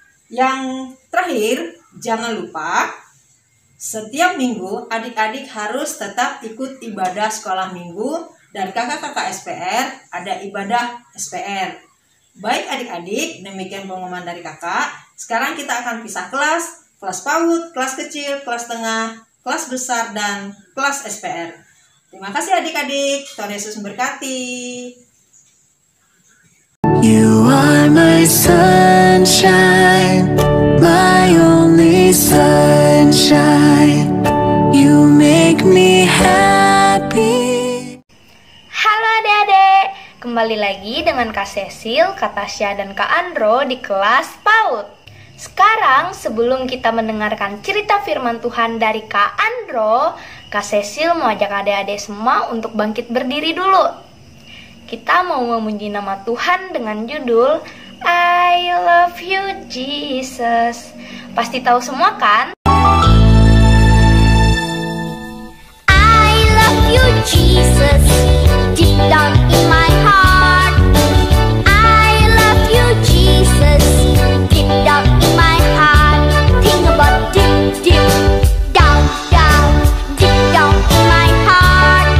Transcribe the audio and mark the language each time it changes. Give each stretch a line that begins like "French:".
Indonesian: Yang terakhir, jangan lupa setiap minggu adik-adik harus tetap ikut ibadah sekolah minggu dan kakak-kakak SPR ada ibadah SPR. Baik adik-adik, demikian pengumuman dari kakak. Sekarang kita akan pisah kelas, kelas PAUD, kelas kecil, kelas tengah, kelas besar, dan kelas SPR. Terima kasih adik-adik, Tuhan Yesus memberkati.
English: You are my sunshine, my only sunshine. You make me happy.
Indonesian: Halo adik-adik, kembali lagi dengan Kak Cecil, Kak Tasya, dan Kak Andro di kelas PAUD. Sekarang sebelum kita mendengarkan cerita firman Tuhan dari Kak Andro, Kak Cecil mau ajak adik-adik semua untuk bangkit berdiri dulu. Kita mau memuji nama Tuhan dengan judul I Love You Jesus. Pasti tahu semua kan?
English: I love you, Jesus, deep down in my heart. I love you, Jesus, deep down in my heart. Think about deep, deep, down, down, deep down in my heart.